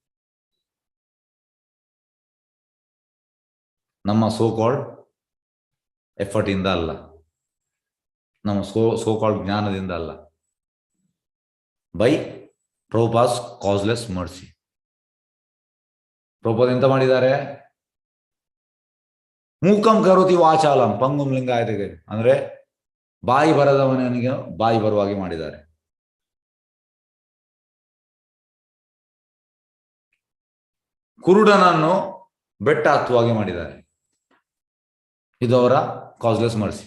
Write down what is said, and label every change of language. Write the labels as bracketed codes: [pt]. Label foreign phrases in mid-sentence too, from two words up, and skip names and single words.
[kn] ನಮ್ಮ [en] so called effort [kn] ಇಂದ ಅಲ್ಲ, ನಮ್ಮ [en] so called [kn] ಜ್ಞಾನದಿಂದ ಅಲ್ಲ, [en] by Prabhupada's causeless mercy. [kn] ಪ್ರಭುಪಾದ ಎಂತ ಮಾಡಿದ್ದಾರೆ? [sa] ಮೂಕಂ ಕರೋತಿ ವಾಚಾಲಂ ಪಂಗುಂ ಲಿಂಗಾಯತೆಗೆ, [kn] ಅಂದ್ರೆ ಬಾಯಿ ಬರದವನಿಗೆ ಬಾಯಿ ಬರುವಾಗೆ ಮಾಡಿದ್ದಾರೆ. ಕುರುಡನನ್ನು ಬೆಟ್ಟ ಹತ್ತುವಾಗೆ ಮಾಡಿದ್ದಾರೆ. ಇದು ಅವರ [en] causeless mercy.